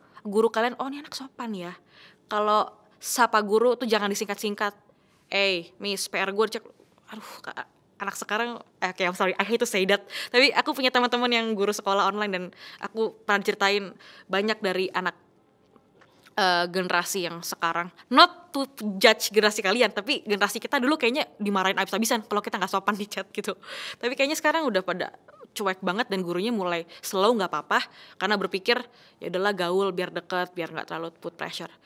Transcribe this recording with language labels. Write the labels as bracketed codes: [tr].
[id] guru kalian, oh ini anak sopan ya. Kalau sapa guru tuh jangan disingkat-singkat. Miss, PR gue cek. Aduh, anak sekarang, [en] okay, I'm sorry, I hate to say that. [id] Tapi aku punya teman-teman yang guru sekolah online dan aku pernah ceritain banyak dari anak generasi yang sekarang. [en] Not to judge [id] generasi kalian, tapi generasi kita dulu kayaknya dimarahin abis-abisan kalau kita nggak sopan di chat gitu. Tapi kayaknya sekarang udah pada cuek banget dan gurunya mulai slow, nggak apa-apa karena berpikir ya udahlah gaul biar deket, biar nggak terlalu [en] put pressure.